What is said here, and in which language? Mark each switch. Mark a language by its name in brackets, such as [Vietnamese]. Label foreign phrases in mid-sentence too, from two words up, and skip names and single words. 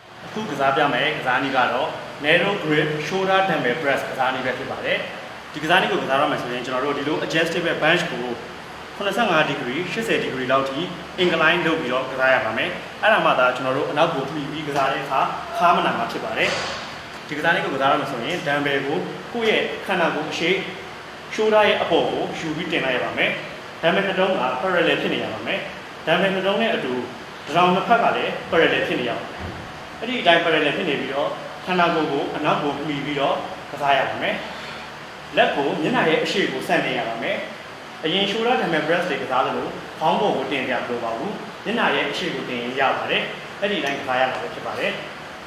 [Burmese] ခုကစားပြမယ်ကစားနည်းကတော့ [English] narrow grip shoulder dumbbell press [Burmese] ကစားနည်းပဲဖြစ်ပါတယ်ဒီကစားနည်းကိုကစားရမယ်ဆိုရင်ကျွန်တော်တို့ဒီလို [English] adjustable bench [Burmese] ကို85 degree 80 degree လောက်ထိ incline လုပ်ပြီးတော့ကစားရပါမယ်အဲ့ဒါမှသာကျွန်တော်တို့အနောက်ကိုမှီပြီးကစားတဲ့အခါခါမနာမှာဖြစ်ပါတယ်ဒီကစားနည်းကိုက စားရမယ်ဆိုရင် dumbbell ကိုကိုယ့်ရဲ့ခန္ဓာကိုယ်အရှိ shoulder ရဲ့အပေါ်ကိုယူပြီးတင်လိုက်ရပါမယ် dumbbell နှလုံးက parallel ဖြစ်နေရပါမယ် dumbbell နှလုံးနဲ့အတူတစ်နှစ်ဖက်ကလည်း parallel ဖြစ်နေရပါမယ်အဲ့ဒီအတိုင်း parallel ဖြစ်နေပြီးတော့ခန္ဓာကိုယ်ကိုအနောက်ကိုမှီပြီးတော့ကစားရပါမယ်လက်ကိုမျက်နှာရဲ့အရှိကိုဆန့်တင်ရပါမယ်အရင် [English] shoulder dumbbell press [Burmese] တွေကစားလို့ခေါင်းပေါ်ကိုတင်ပြမလို့ပါဘူးမျက်နှာရဲ့အရှိကိုတင်ရပါတယ်အဲ့ဒီအတိုင်းကစားရမှာပဲဖြစ်ပါတယ်